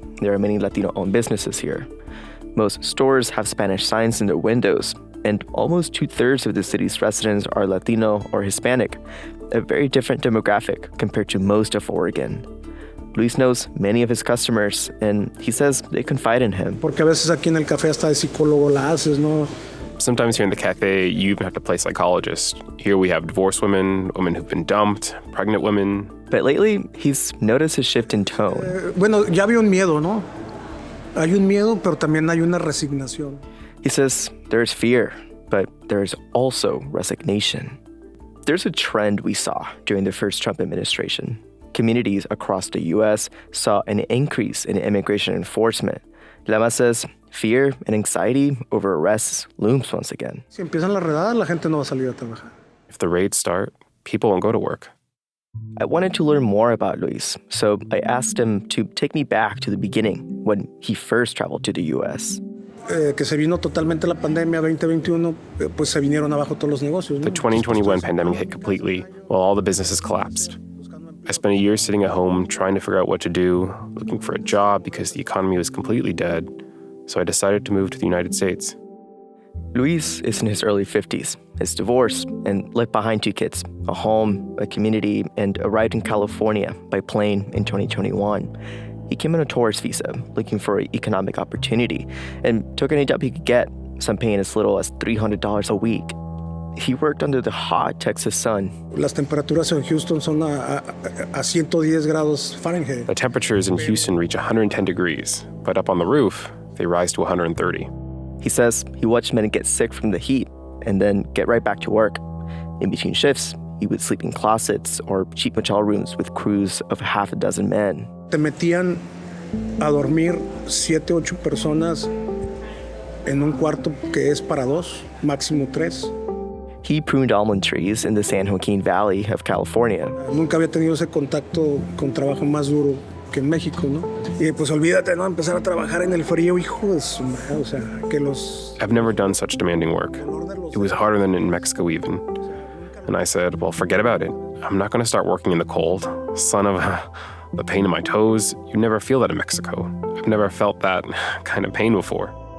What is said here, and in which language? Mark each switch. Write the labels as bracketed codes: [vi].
[en] There are many Latino-owned businesses here. Most stores have Spanish signs in their windows, and almost 2/3 of the city's residents are Latino or Hispanic, a very different demographic compared to most of Oregon. Luis knows many of his customers, and he says they confide in him. [es] Porque a veces aquí en el café hasta de psicólogo la haces, ¿no? [en] Sometimes here in the cafe, you even have to play psychologist. Here we have divorced women, women who've been dumped, pregnant women. But lately, he's noticed a shift in tone. [es] Bueno, ya había un miedo, ¿no? Hay un miedo, pero también hay una resignación. [en] He says there's fear, but there's also resignation. There's a trend we saw during the first Trump administration. Communities across the U.S. saw an increase in immigration enforcement. Lamas says Fear and anxiety over arrests looms once again. [es] Si empiezan las redadas, la gente no va a salir a trabajar. [en] If the raids start, people won't go to work. I wanted to learn more about Luis, so I asked him to take me back to the beginning when he first traveled to the U.S. [es] Que se vino totalmente la pandemia 2021, pues se vinieron abajo todos los negocios, ¿no? [en] The 2021 pandemic hit completely while all the businesses collapsed. I spent a year sitting at home trying to figure out what to do, looking for a job because the economy was completely dead. So I decided to move to the United States. Luis is in his early 50s, is divorced, and left behind 2 kids, a home, a community, and arrived in California by plane in 2021. He came on a tourist visa, looking for an economic opportunity, and took any job he could get, some paying as little as $300 a week. He worked under the hot Texas sun. [es] Las temperaturas en Houston son a 110 grados Fahrenheit. [en] The temperatures in Houston reach 110 degrees, but up on the roof, they rise to 130. He says he watched men get sick from the heat and then get right back to work. In between shifts, he would sleep in closets or cheap motel rooms with crews of half a dozen men. [es] Te metían a dormir 7, 8 personas en un cuarto que es para 2, máximo 3. [en] He pruned almond trees in the San Joaquin Valley of California. [es] Nunca había tenido ese contacto con trabajo más duro que en México, ¿no? Y pues olvídate, ¿no? Empezar a trabajar en el frío, hijo de su madre, o sea, que los... [en] I've never done such demanding work. It was harder than in Mexico even. And I said, well, forget about it. I'm not going to start working in the cold. Son of the pain in my toes. You never feel that in Mexico. I've never felt that kind of pain before.